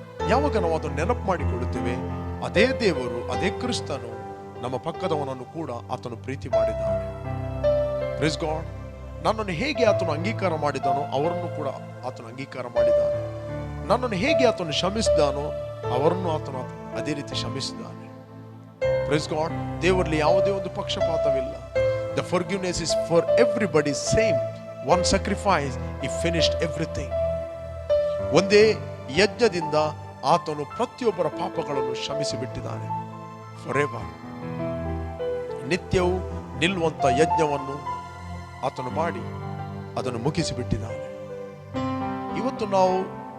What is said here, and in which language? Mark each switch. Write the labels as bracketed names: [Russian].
[Kannada] ಯಾವಾಗ ನಾವು ಅದನ್ನು ನೆನಪು ಮಾಡಿಕೊಳ್ಳುತ್ತೇವೆ, ಅದೇ ದೇವರು, ಅದೇ ಕ್ರಿಸ್ತನು ನಮ್ಮ ಪಕ್ಕದವನನ್ನು ಕೂಡ ಆತನು ಪ್ರೀತಿ ಮಾಡಿದ್ದಾನೆ. [English] Praise God. [Kannada] ನನ್ನನ್ನು ಹೇಗೆ ಆತನು ಅಂಗೀಕಾರ ಮಾಡಿದ್ದಾನೋ ಅವರನ್ನು ಕೂಡ ಆತನು ಅಂಗೀಕಾರ ಮಾಡಿದ್ದಾನೆ. ನನ್ನನ್ನು ಹೇಗೆ ಆತನು ಕ್ಷಮಿಸಿದಾನೋ ಅವರನ್ನು ಆತನು ಅದೇ ರೀತಿ ಕ್ಷಮಿಸಿದ್ದಾನೆ. [English] Praise God. [Kannada] ದೇವರಲ್ಲಿ ಯಾವುದೇ ಒಂದು ಪಕ್ಷಪಾತವಿಲ್ಲ. [English] The forgiveness is for everybody same. One sacrifice, he finished everything. [Kannada] ಒಂದೇ ಯಜ್ಞದಿಂದ ಆತನು ಪ್ರತಿಯೊಬ್ಬರ ಪಾಪಗಳನ್ನು ಕ್ಷಮಿಸಿ ಬಿಟ್ಟಿದ್ದಾನೆ. ಫಾರೆವರ್. ನಿತ್ಯವೂ ನಿಲ್ಲುವಂತ ಯಜ್ಞವನ್ನು ಆತನು ಮಾಡಿ ಅದನ್ನು ಮುಗಿಸಿ ಬಿಟ್ಟಿದ್ದಾನೆ. ಇವತ್ತು ನಾವು